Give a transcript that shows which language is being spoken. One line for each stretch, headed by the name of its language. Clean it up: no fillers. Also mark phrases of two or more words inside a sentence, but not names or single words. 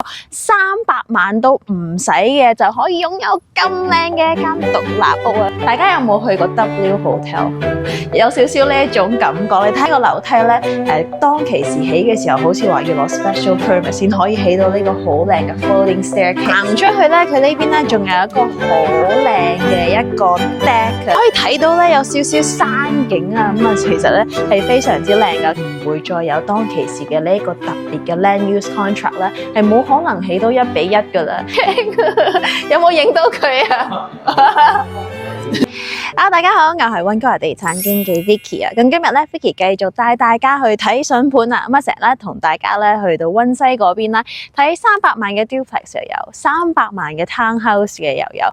Cantonese: 300 萬都唔使嘅就可以擁有咁靚嘅一間獨立屋啊！大家有冇去過 W Hotel？ 有少少呢一種感覺。你睇個樓梯咧，當其時起嘅時候，好似話要攞
English: special permit
Cantonese: 先可以起到呢個好靚嘅
English: floating staircase。
Cantonese: 行出去咧，佢呢邊咧仲有一個好靚嘅一個 deck， 可以睇到咧有少少山景啊。咁啊，其實咧係非常之靚噶，唔會再有當其時嘅呢一個特別嘅
English: land use contract
Cantonese: 咧，係冇可能起到1:1噶啦。有冇影到佢啊？大家好，我係溫哥華地產經紀 Vicky 啊。咁今日咧 Vicky 繼續帶大家去睇筍盤啊。咁啊，成日咧同大家咧去到溫西嗰邊啦，睇300萬嘅 duplex 又有，300萬嘅 townhouse 嘅又有。